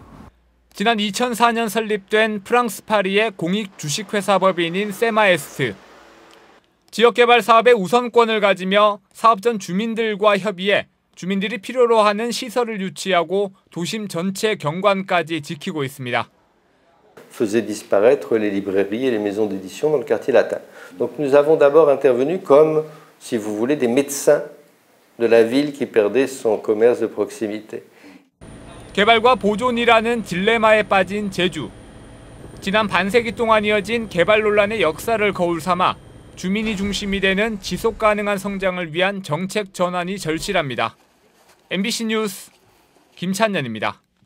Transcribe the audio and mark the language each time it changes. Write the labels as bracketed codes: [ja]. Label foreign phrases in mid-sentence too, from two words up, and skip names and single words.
[ko] 지난 2004년 설립된 프랑스 파리의 공익 주식회사 법인인 세마에스트. 지역개발 사업의 우선권을 가지며 사업 전 주민들과 협의해 주민들이 필요로 하는 시설을 유치하고 도심 전체 경관까지 지키고 있습니다. [fr] faisait disparaître les librairies et les maisons d'édition dans le quartier latin. Donc nous avons d'abord intervenu comme, si vous voulez, des médecins de la ville qui perdait son commerce de proximité. [ko] 개발과 보존이라는 딜레마에 빠진 제주. 지난 반세기 동안 이어진 개발 논란의 역사를 거울 삼아 주민이 중심이 되는 지속 가능한 성장을 위한 정책 전환이 절실합니다. MBC 뉴스 김찬년입니다.